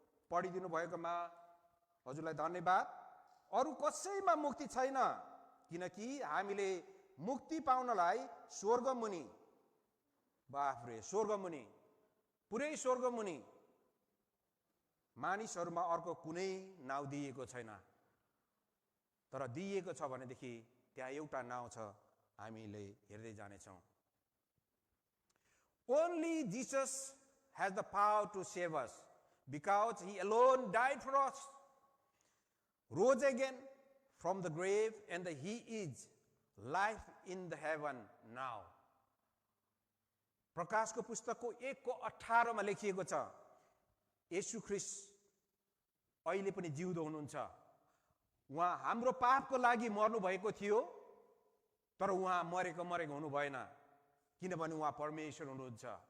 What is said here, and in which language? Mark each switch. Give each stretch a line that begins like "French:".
Nepali: पढिदिनु भएकोमा हजुरलाई धन्यवाद। अरु कसैमा मुक्ति छैन, किनकि हामीले मुक्ति पाउनलाई स्वर्गमुनि, बाफरे, स्वर्गमुनि, पुरै स्वर्गमुनि मानिसहरुमा अर्को कुनै नाउ दिएको छैन। तर दिएको छ भनेदेखि त्यहाँ एउटा नाउ छ, हामीले हेर्दै जाने छौं।
English: Only Jesus has the power to save us because he alone died for us, rose again from the grave, and he is life in the heaven now.
Nepali: प्रकाशको पुस्तकको 1:18 मा लेखिएको छ, येशू ख्रीष्ट अहिले पनि जिउँदो हुनुहुन्छ। उहाँ हाम्रो पापको लागि मर्नु भएको थियो, तर उहाँ मरेको हुनु भएन, किनभने उहाँ परमेश्वर हुनुहुन्छ।